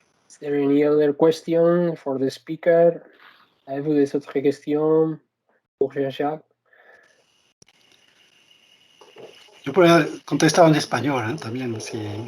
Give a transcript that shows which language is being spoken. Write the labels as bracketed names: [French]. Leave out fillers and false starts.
[English] Is there any other question for the speaker? [French] Avez-vous des autres questions pour Jean-Jacques? [Spanish] Yo podría contestar en español también, si